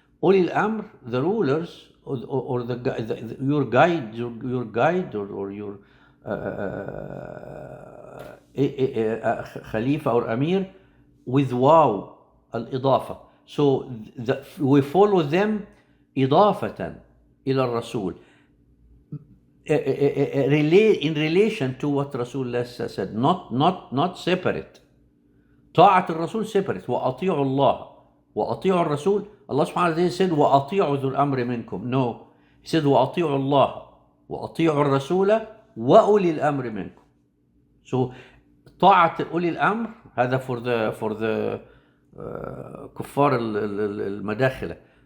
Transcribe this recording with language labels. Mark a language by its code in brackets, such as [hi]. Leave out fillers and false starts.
[en] أولي الأمر, the rulers, or your guide or your Khalifa or Amir, with واو الإضافة. So we follow them [ar] إضافة إلى الرسول, [en] in relation to what Rasulullah said, not separate. [ar] طاعة الرسول [en] separate. [ar] وأطيعوا الله وأطيعوا الرسول. [en] Allah subhanahu wa ta'ala said [ar] وأطيعوا ذو الأمر منكم. [en] No, he said [ar] وأطيعوا الله وأطيعوا الرسول وأولي الأمر منكم. [en] So [ar] طاعة أولي الأمر هذا [en] for the [ar] كفار المداخلة.